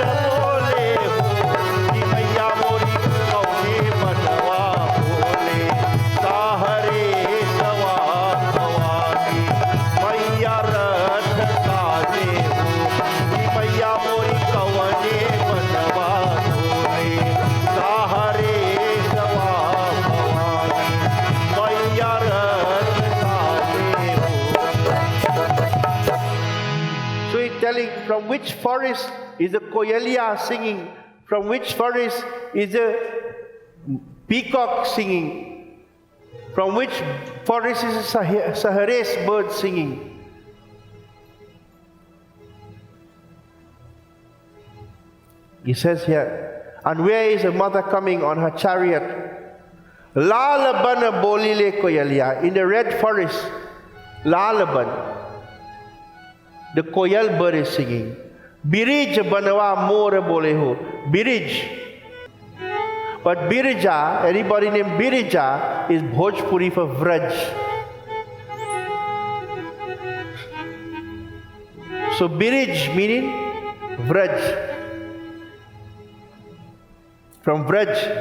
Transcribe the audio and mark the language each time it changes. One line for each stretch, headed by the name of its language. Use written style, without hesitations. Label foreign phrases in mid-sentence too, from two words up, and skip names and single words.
Bhojpuri: बोले हो कि मैया मोरी कौने बनवा बोले साहरे सवा भवानी मैया रथ काजे हो कि मैया मोरी कौने बनवा बोले साहरे सवा भवानी मैया रथ काजे हो
English: So he's telling from which forest is the koyelia singing, from which forest is the peacock singing, from which forest is the Sahares bird singing. He says here, and where is a mother coming on her chariot?
Bhojpuri: लालबन बोलीले कोयलिया,
English: in the red forest, Lalaban. The koyal bird is singing.
Bhojpuri: बिरिज बनवा मोरे बोले हो। बिरिज.
English: But Birija, anybody named Birija is Bhojpuri for Vraj. So Birij meaning Vraj. From Vraj.